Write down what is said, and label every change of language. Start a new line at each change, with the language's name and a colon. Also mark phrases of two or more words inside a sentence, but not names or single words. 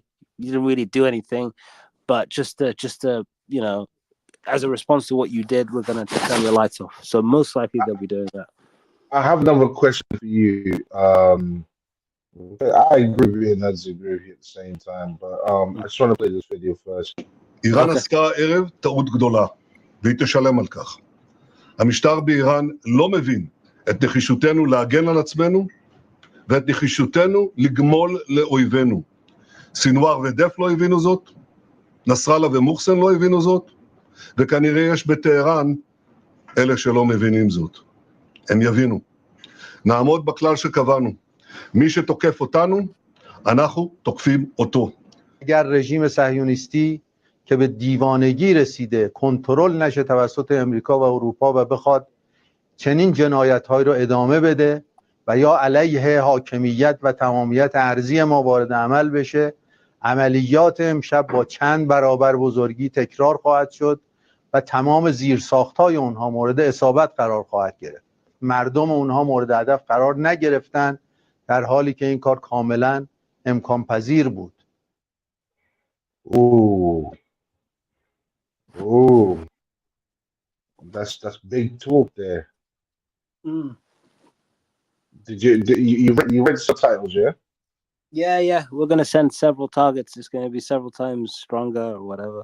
English: You didn't really do anything, but just to as a response to what you did, we're gonna turn your lights off. So most likely they'll be doing that. I have another question for you. I agree with you and I disagree with you at the same time, but I just want to play this video first.
Hebrew: איראן עשתה הערב טעות גדולה, והיא תשלם על כך. המשטר באיראן לא מבין את נחישותנו להגן על עצמנו, ואת נחישותנו לגמול לאויבינו. סינואר ודף לא הבינו זאת, נסראללה ומוחסן לא הבינו זאת, וכנראה יש בטהרן אלה שלא מבינים זאת. הם יבינו. נעמוד בכלל שקבענו. מי שתוקף אותנו, אנחנו תוקפים אותו.
Persian: اگر رژیم صهیونیستی که به دیوانگی رسیده کنترل نشه توسط امریکا و اروپا و بخواد چنین جنایت‌هایی رو ادامه بده و یا علیه حاکمیت و تمامیت ارضی ما وارد عمل بشه، عملیات امشب با چند برابر بزرگی تکرار خواهد شد و تمام زیرساخت‌های اونها مورد اصابت قرار خواهد گرفت. مردم اونها مورد هدف قرار نگرفتن، در حالی که این کار کاملا امکان پذیر بود.
English: Ooh, ooh, that's big talk there. You read subtitles, yeah? Yeah. We're gonna send several targets. It's gonna be several times stronger or whatever.